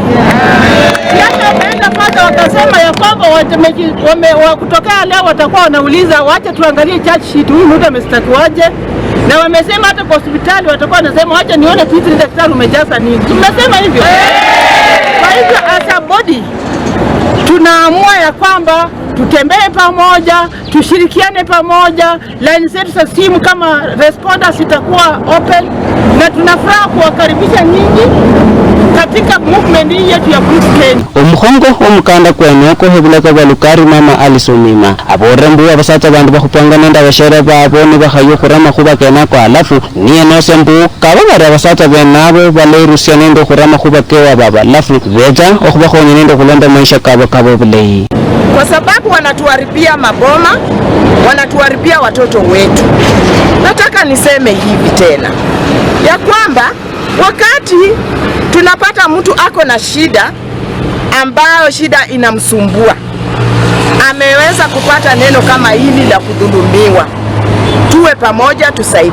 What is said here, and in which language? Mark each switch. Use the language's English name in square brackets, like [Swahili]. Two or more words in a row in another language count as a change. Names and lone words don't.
[Swahili] Sasa wameenda kwanza wakasema ya kwamba kutokea leo watakuwa wanauliza wacha tuangalie [English] charge sheet, [Swahili] huyu mtu amestakiwaje? Na wamesema hata kwa hospitali watakuwa wanasema wacha nione kitu daktari umejaza nini. Tumesema hivyo. Kwa hivyo [English] as a body [Swahili] tunaamua ya kwamba tutembee pamoja, tushirikiane pamoja, line zetu za simu kama responders itakuwa open, na tunafuraha kuwakaribisha nyinyi katika movement hii yetu ya Cruz Kenya. [Luyia] Umuhongo omukanda kwenoko hebulaka balukari mama alisomima aborembu abasata bandu bakupanga nenda bashara babo ni bahayokhura makhuba kenako alafu niye nosembu kababari abasata benabo balerusia nendo khura makhuba kewa baba alafu beta okhubakhonya nendo khulonda maisha kabo buleyi, [Swahili] kwa sababu wanatuharibia maboma, wanatuharibia watoto wetu. Nataka niseme hivi tena ya kwamba wakati tunapata mtu ako na shida ambayo shida inamsumbua, ameweza kupata neno kama hili la kudhulumiwa, tuwe pamoja, tusaidiane.